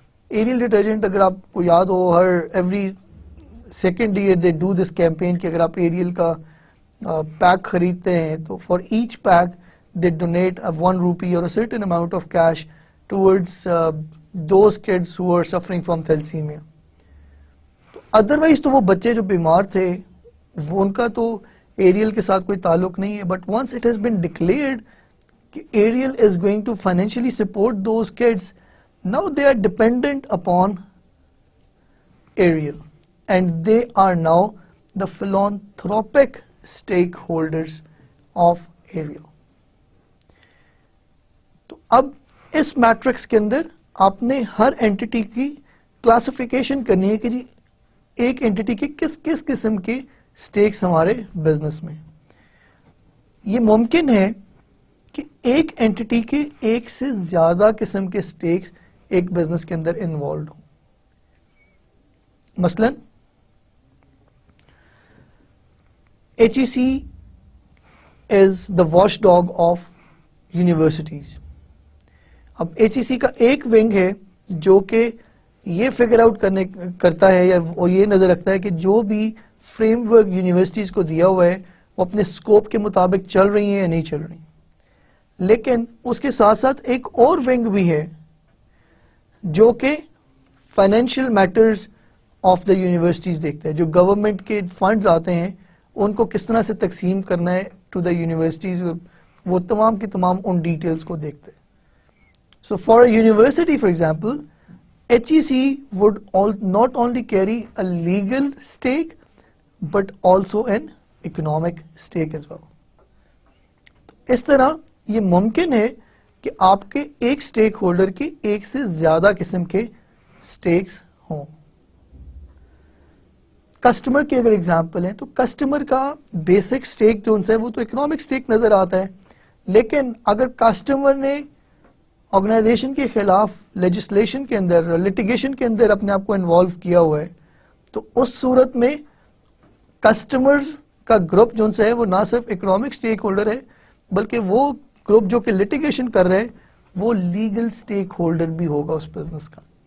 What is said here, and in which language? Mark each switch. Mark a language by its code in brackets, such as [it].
[en] Ariel detergent [ur] اگر آپ کو یاد ہو, [en] ہر every second year they do this campaign [ur] کہ اگر آپ ایریل کا پیک خریدتے ہیں تو [en] For each pack they donate 1 rupee اور certain amount of cash towards those kids who are suffering from thalassemia. Otherwise [ur] تو وہ بچے جو بیمار تھے وہ ان کا تو ایریل کے ساتھ کوئی تعلق نہیں ہے, [en] But once it has been declared کہ Ariel is going to financially support those kids, now they are dependent upon Ariel and they are now the philanthropic stakeholders of Ariel. [ur] تو اب اس میٹرکس کے اندر آپ نے ہر اینٹیٹی کی classification کرنی ہے کہ جی ایک اینٹیٹی کے کس کس قسم کے سٹیکس ہمارے بزنس میں. یہ ممکن ہے کہ ایک اینٹیٹی کے ایک سے زیادہ قسم کے سٹیکس ایک بزنس کے اندر انوالوڈ ہوں. [en] مثلا HEC is the watchdog of universities. [ur] اب HEC کا ایک ونگ ہے جو کہ یہ فگر آؤٹ کرتا ہے یا یہ نظر رکھتا ہے کہ جو بھی فریم ورک یونیورسٹیز کو دیا ہوا ہے وہ اپنے سکوپ کے مطابق چل رہی ہیں یا نہیں چل رہی. لیکن اس کے ساتھ ساتھ ایک اور ونگ بھی ہے جو کہ [en] financial matters of the universities [ur] دیکھتا ہے. جو گورنمنٹ کے فنڈز آتے ہیں ان کو کس طرح سے تقسیم کرنا ہے [en] to the universities, [ur] وہ تمام کی تمام ان ڈیٹیلز کو دیکھتے ہیں. [en] So for a university, for example, HEC would not only carry a legal stake, but also an economic stake as well. [ur] اس طرح یہ ممکن ہے کہ آپ کے ایک سٹیک ہولڈر کے ایک سے زیادہ قسم کے سٹیکس ہوں. کسٹمر کی اگر ایگزامپل ہے تو کسٹمر کا بیسک سٹیک جو ان سے وہ تو اکنامک سٹیک نظر آتا ہے, لیکن اگر کسٹمر نے آرگنائزیشن کے خلاف لیجسلیشن کے اندر, لٹیگیشن کے اندر اپنے آپ کو انوالو کیا ہوا ہے تو اس صورت میں کسٹمرز کا گروپ جو ہے وہ نہ صرف اکنامک سٹیک ہولڈر ہے بلکہ وہ گروپ جو کہ لٹیگیشن کر رہے وہ لیگل سٹیک ہولڈر بھی ہوگا اس بزنس کا.